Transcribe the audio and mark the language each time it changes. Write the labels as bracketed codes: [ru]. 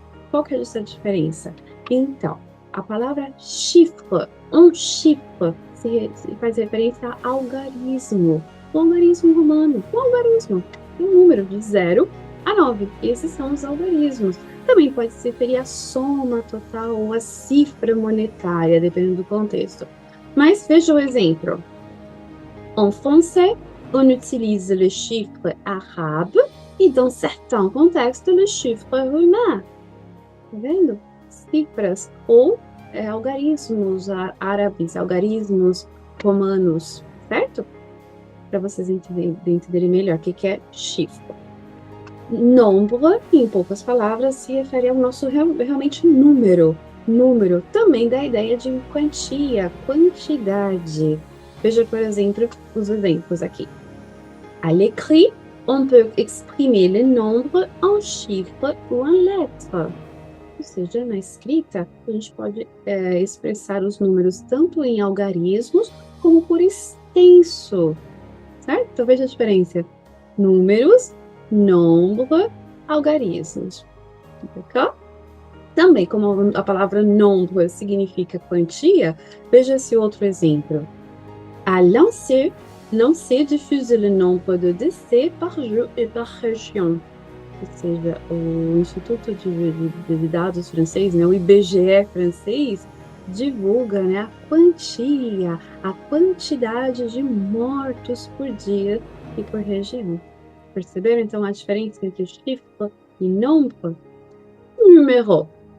[pt] Qual que é essa diferença? Então, a palavra chiffre, um chiffre, se faz referência a algarismo. O algarismo romano, o algarismo tem um número de 0 a 9. Esses são os algarismos. Também pode se referir à soma total ou à cifra monetária, dependendo do contexto. Mas veja o exemplo. [fr] En français, on utilise le chiffre arabe e dans certains contextes, le chiffre romain. [pt] Tá vendo? Cifras ou algarismos árabes, algarismos romanos, certo? Para vocês entenderem melhor o que é chifre. Nombre, em poucas palavras, se refere ao nosso realmente número. Número também dá a ideia de quantia, quantidade. Veja, por exemplo, os exemplos aqui. [fr] À l'écrit, on peut exprimer le nombre en chiffres ou en lettres. [pt] Ou seja, na escrita, a gente pode expressar os números tanto em algarismos como por extenso. Certo? Então, veja a diferença. Números, nombre, algarismos. [fr] D'accord? [pt] Também, como a palavra nombre significa quantia, veja esse outro exemplo. [fr] À l'ANSEE, l'ANSEE diffuse le nombre de décès par jour et par région. [pt] Ou seja, o Instituto de Dados francês, né, o IBGE francês, divulga, né, a quantia, a quantidade de mortos por dia e por região. Perceberam, então, a diferença entre chiffre e nombre? Numéro.